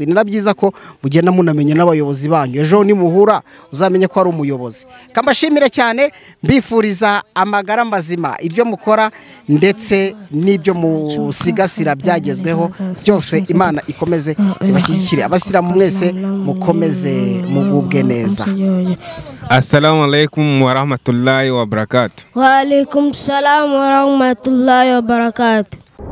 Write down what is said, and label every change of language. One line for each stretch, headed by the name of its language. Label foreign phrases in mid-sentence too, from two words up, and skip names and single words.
Kinyarwanda: Ni nabyiza ko mugenda munamenye n'abayobozi banyu, ejo ni muhura uzamenye ko ari umuyobozi. Kambashimire cyane, mbifuriza amagara mazima, ibyo mukora ndetse n'ibyo musigasira byagezweho byose Imana ikomeze ibashyigikire. Abasilamu mwese mukomeze mugubwe neza.
Arabic: السلام عليكم ورحمة الله وبركاته. وعليكم السلام ورحمة الله وبركاته.